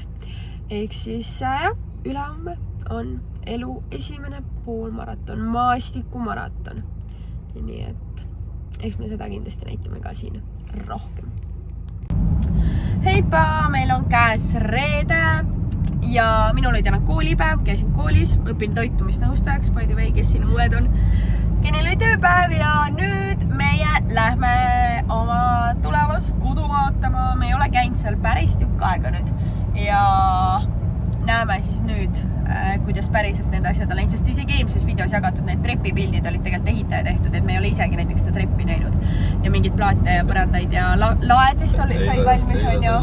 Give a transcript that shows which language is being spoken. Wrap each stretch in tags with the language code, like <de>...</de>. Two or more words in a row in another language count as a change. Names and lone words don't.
<et>Ehk siis ülehomme on elu esimene poolmaraton, maastikumaraton. Nii et eks me seda kindlasti näitame ka siin rohkem. Heipa, meil on käes reede ja minul oli täna koolipäev, käisin koolis, õpin toitumisnõustajaks,</et> <en>by the way,</en> <et>kes siin uued on. Kenil oli tööpäev ja nüüd meie lähme oma tulevast kodu vaatama. Me ei ole käinud seal päris tükk aega nüüd ja näeme siis nüüd, kuidas päriselt need asjad on läinud, sest isegi eelmises videos jagatud need trepipildid olid tegelikult ehitaja tehtud, et me ei ole isegi näiteks seda treppi näinud ja mingid plaate ja põrandaid ja laed vist sai valmis, on ju.</et>